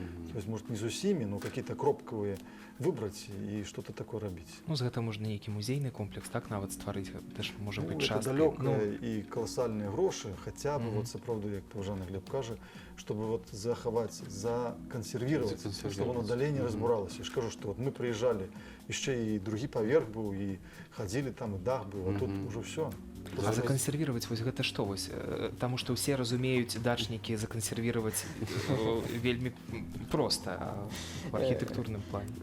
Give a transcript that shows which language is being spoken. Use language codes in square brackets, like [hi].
[ru] То есть, может, не с усими, но какие-то кропковые выбрать и что-то такое робить. [be] Ну, з гэта можна нейкі музейны комплекс, так, нават стварыць, гэта ж можа быць [ru] это [be] часткай. [ru] далёкая и колоссальные гроши, хотя бы, вот, [be] сапраўды, як Жанна Глеб кажа, [ru] чтобы вот заховать, законсервировать, чтобы оно далее не разбуралось. Я же скажу, что вот мы приезжали, еще и другий поверх был, и ходили там, и дах был, а тут уже все. [be] А закансервировать вось гэта што вось? Таму што ўсе разумеюць, дачнікі закансервировать вельмі проста [ru] в архитектурном плане.